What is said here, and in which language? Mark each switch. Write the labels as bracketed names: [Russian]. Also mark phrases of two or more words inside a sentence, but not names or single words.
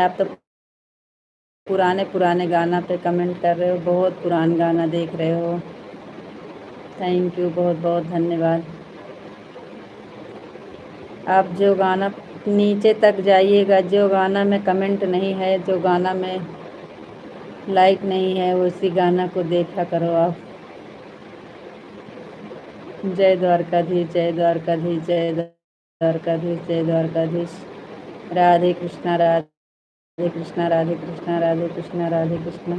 [Hindi] आप तो पुराने गाना पे कमेंट कर रहे हो, बहुत पुराना गाना देख रहे हो। [English] thank you, [Hindi] बहुत बहुत धन्यवाद। आप जो गाना नीचे तक जाइएगा, जो गाना में कमेंट नहीं है, जो गाना में लाइक नहीं है, उसी गाना को देखा करो आप। जय द्वारकाधीश, जय द्वारकाधीश, जय द्वारकाधीश, जय द्वारकाधीश। राधे कृष्णा, राधे कृष्णा, राधे कृष्णा, राधे कृष्णा, राधे कृष्णा।